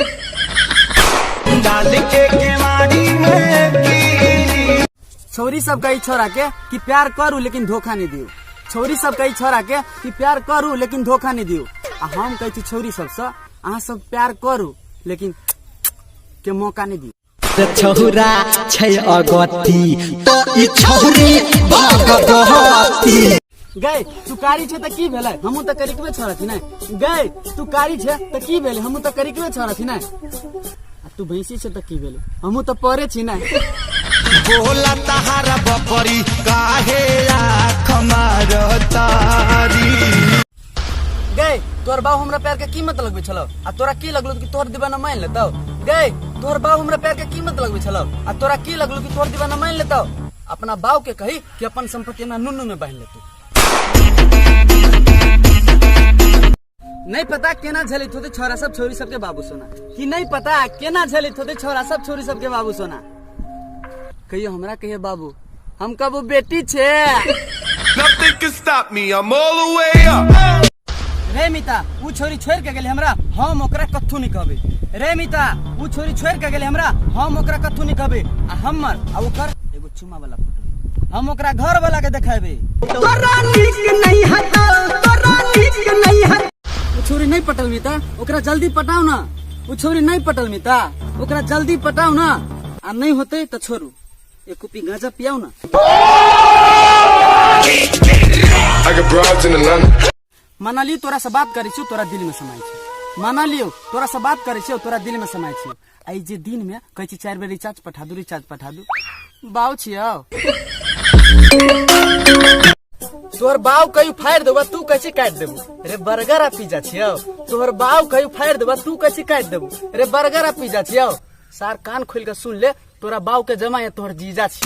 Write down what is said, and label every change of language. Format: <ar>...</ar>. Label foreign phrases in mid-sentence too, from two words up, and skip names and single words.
<mai>डाल के केवाड़ी में कीली। छोरी सब कही छोरा के कि प्यार करू लेकिन धोखा नहीं दियो। छोरी सब कही छोरा के कि प्यार करू लेकिन धोखा नहीं दियो। आ हम कही छी छोरी सब से अहाँ सब प्यार करू लेकिन के मौका नहीं दियो। छौरा छै अगती तो ई छौरी भगवती। गए तू कारी छे त की भेलै, हमहू त करिकबे छोरा छी नै। गए तू कारी छे त की भेलै, हमहू त करिकबे छोरा छी नै। तू भैंसी से तो की भेले, हमू तो परे छी ना। बोला तहारा बकरी काहे आँख मारतारी। गए तोर बाऊ हमरा प्यार के कीमत लगबे छलो आ तोरा की लगलो कि तोहर दीवाना मान लेतौ। गए तोर बाऊ हमरा प्यार के कीमत लगबे छलो आ तोरा की लगलो कि तोहर दीवाना मान लेतौ। अपना बाऊ के कही कि अपन संपत्ति ना नुन्नू में बांध लेतौ। नहीं पता केना झलित होते छोरा सब छोरी सब के बाबू सोना, कि नहीं पता केना झलित होते छोरा सब छोरी सब के बाबू सोना। कहियो हमरा कहियो बाबू, हम कबो बेटी छे।</mai> <en>Nothing can stop me, I'm all the way up.</en> <mai>रे मिता उ छोरी छोड़ के गेले हमरा, हम ओकरा कथू नहीं कहबे। रे मिता उ छोरी छोड़ के गेले हमरा, हम ओकरा कथू नहीं कहबे। आ हमर आ ओकर एगो चुमा वाला फोटो हम ओकरा घर वाला के देखाबे। तोरा नीक नहीं हतो, तोरा नीक नहीं हतो। छोरी नहीं पटल मिता ओकरा जल्दी पटाओ ना। वो छोरी नहीं पटल मिता ओकरा जल्दी पटाओ ना। आ नहीं होते तो छोरू एक कुपी गांजा पियाओ ना। माना लियो तोरा से बात करी छु तोरा दिल में समाई छु। माना लियो तोरा से बात करी छु तोरा दिल में समाई छु। आई जे दिन में कहै छी 4 बेर रिचार्ज पठा दू बाऊ छियौ तोहर बाऊ कहीं फाड़ देबा तू कैसे काट देबू रे बर्गर आ पिज्जा छियौ तोहर बाऊ कहीं फाड़ देबा तू कैसे काट देबू रे बर्गर आ पिज्जा छियौ सार कान खोल के सुन ले तोरा बाऊ के जमा या तोहर जीजा छियौ</mai>